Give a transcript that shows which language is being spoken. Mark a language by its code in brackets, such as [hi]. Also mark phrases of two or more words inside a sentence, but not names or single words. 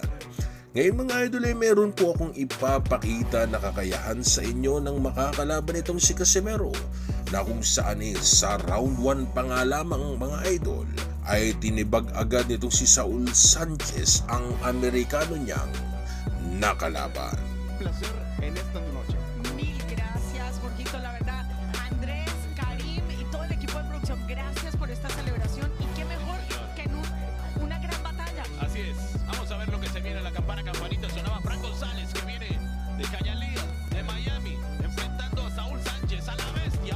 [tl] Ngayon mga idol ay meron po akong ipapakita na kakayahan sa inyo ng makakalaban itong si Casimero, na kung saan sa round 1 pa nga lamang mga idol ay tinibag agad nitong si Saul Sanchez ang Amerikano niyang nakalaban. [es] Placer en esta noche. Mil gracias, Jorgito. La verdad, Andrés, Karim y todo el equipo de producción, gracias por esta celebración. Y qué mejor que en una gran batalla. Así es. Vamos a ver lo que se viene. La campana, campanita. Sonaba Frank González, que viene de Hialeah, de Miami, enfrentando a Saul Sánchez, a la bestia.